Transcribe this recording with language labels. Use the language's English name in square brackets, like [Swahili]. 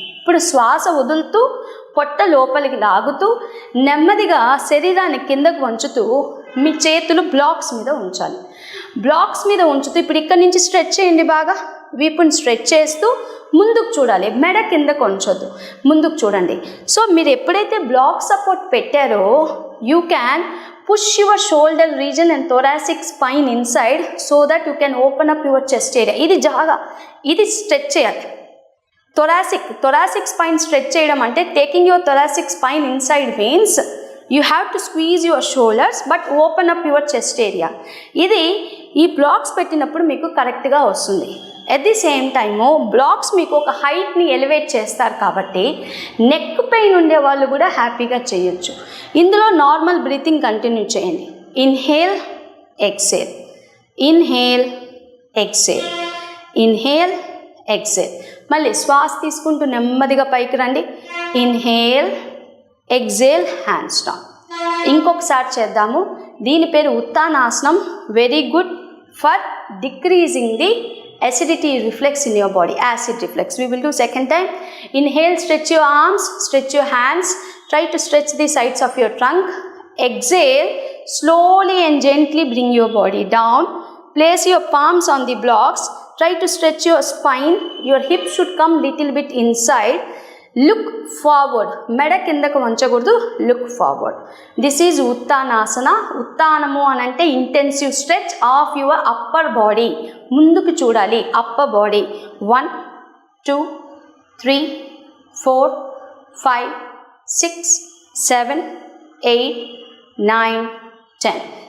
[Telugu] ఇప్పుడు శ్వాస వదులుతూ పొట్ట లోపలికి లాగుతూ నెమ్మదిగా శరీరాన్ని కిందకు వంచుతూ మీ చేతులు బ్లాక్స్ మీద ఉంచాలి. బ్లాక్స్ మీద ఉంచుతూ ఇప్పుడు ఇక్కడ నుంచి స్ట్రెచ్ చేయండి బాగా. వీపుని స్ట్రెచ్ చేస్తూ ముందుకు చూడాలి, మెడ కిందకు ఉంచొద్దు, ముందుకు చూడండి. సో మీరు ఎప్పుడైతే బ్లాక్ సపోర్ట్ పెట్టారో [English] You can push your shoulder region and thoracic spine inside so that you can open up your chest area. [Telugu] ఇది స్ట్రెచ్ చేయాలి. [English] thoracic spine stretch [Telugu] చేయడం అంటే [English] taking your thoracic spine inside means you have to squeeze your shoulders but open up your chest area. [Telugu] ఇది ఈ blocks పెట్టినప్పుడు మీకు కరెక్ట్గా వస్తుంది. [English] at the same time [Telugu] blocks మీకు ఒక హైట్ని ఎలివేట్ చేస్తారు కాబట్టి నెక్ పెయిన్ ఉండే వాళ్ళు కూడా హ్యాపీగా చేయొచ్చు. ఇందులో నార్మల్ బ్రీతింగ్ కంటిన్యూ చేయండి. Inhale exhale, inhale exhale, inhale exhale. మళ్ళీ శ్వాస తీసుకుంటూ నెమ్మదిగా పైకి రండి. Inhale exhale, hands down. ఇంకొకసారి చేద్దాము. దీని పేరు ఉత్తానాసనం. [English] Very good for decreasing the acidity reflex in your body, acid reflex. We will do second time. Inhale, stretch your arms, stretch your hands, try to stretch the sides of your trunk. Exhale, slowly and gently bring your body down. Place your palms on the blocks, try to stretch your spine. Your hips should come little bit inside. Look forward, [Telugu] మెడ కిందకు వంచకూడదు, [English] Look forward. This is Uttanasana. [Telugu] ఉత్తానము అని అంటే [English] Intensive stretch of your upper body. [Telugu] ముందుకు చూడాలి, upper body. 1 2 3 4 5 6 7 8 9 10.